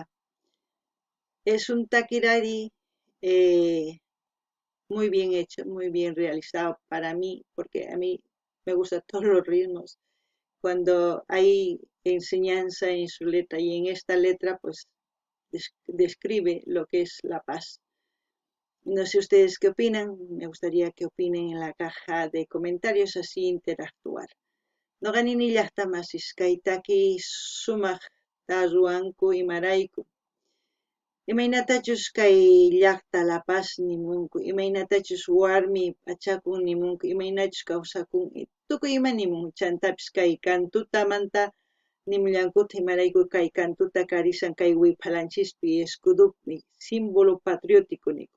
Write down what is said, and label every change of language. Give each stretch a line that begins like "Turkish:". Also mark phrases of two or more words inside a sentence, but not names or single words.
Spanish: Es un taquirari muy bien hecho, muy bien realizado para mí, porque a mí me gustan todos los ritmos. Cuando hay enseñanza en su letra y en esta letra, pues describe lo que es la paz. No sé ustedes qué opinan, me gustaría que opinen en la caja de comentarios, así interactuar.
Quechua: Noqanini llaqtamasis kaytaki sumaq tarruanku imarayku. Imaynatachus kay llaqta La Paz nimunku, imaynatachus warmi pachakun nimunku, imaynachus kawsakun, tukuy ima nimun chantapis kay cantutamanta nimullankuta imarayku kay cantuta karisan kay wipalanchispi escudupi,
Spanish: símbolo patriótico
Quechua: niku.